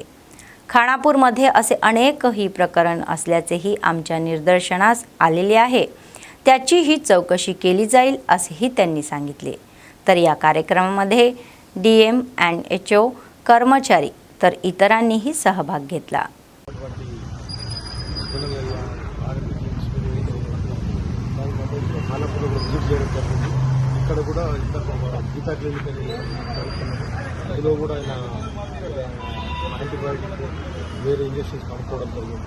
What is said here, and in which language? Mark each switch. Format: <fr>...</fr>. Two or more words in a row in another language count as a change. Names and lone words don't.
<mr>खानापूरमध्ये असे अनेकही प्रकरण असल्याचेही आमच्या निदर्शनास आलेले आहे. त्याचीही चौकशी केली जाईल असेही त्यांनी सांगितले. तर या कार्यक्रमामध्ये DMNHO कर्मचारी तर इतरांनीही सहभाग घेतला.</mr> <te>ఇక్కడ కూడా గీతా క్లినిక్ అని అందులో కూడా ఆయన యాంటీబయాటిక్ వేరే ఇంజెక్షన్స్ కనుక్కోవడం జరిగింది.</te>